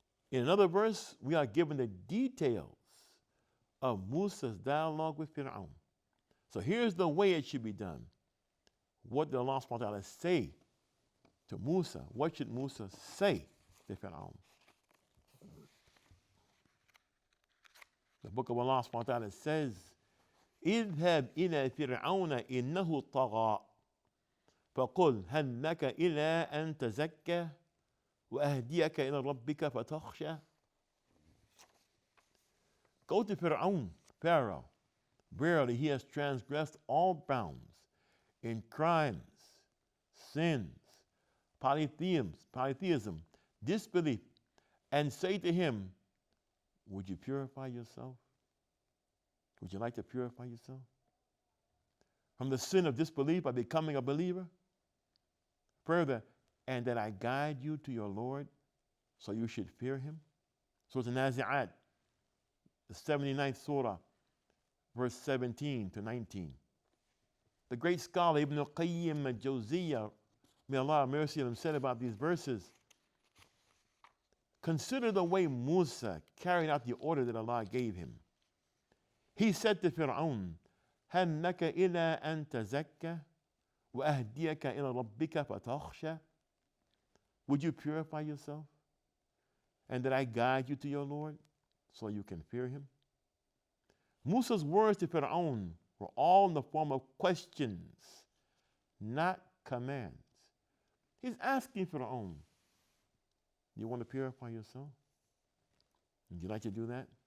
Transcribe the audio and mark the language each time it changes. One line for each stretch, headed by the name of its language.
English: In another verse, we are given the details of Musa's dialogue with Fir'aun. So here's the way it should be done. What did Allah subhanahu wa ta'ala say to Musa? What should Musa say to Fir'aun? The book of Allah subhanahu wa ta'ala says,
Arabic: اذهب إلى فرعون إنه طغى فقل هل لك إلى أن تزكى وأهديك إلى ربك فتخشى.
English: Go to Pharaoh. Verily he has transgressed all bounds in crimes, sins, polytheism, disbelief, and say to him, would you purify yourself? Would you like to purify yourself from the sin of disbelief by becoming a believer? Further, and that I guide you to your Lord, so you should fear him. So it's Nazi'at, the 79th surah, verse 17 to 19. The great scholar Ibn Qayyim al-Jawziyah, may Allah have mercy on him, said about these verses, consider the way Musa carried out the order that Allah gave him. He said to Fir'aun,
Arabic: هل لك إلى أن تزكى وأهديك إلى ربك فتخشى.
English: Would you purify yourself? And that I guide you to your Lord so you can fear him? Musa's words to Fir'aun were all in the form of questions, not commands. He's asking Fir'aun, you want to purify yourself? Would you like to do that?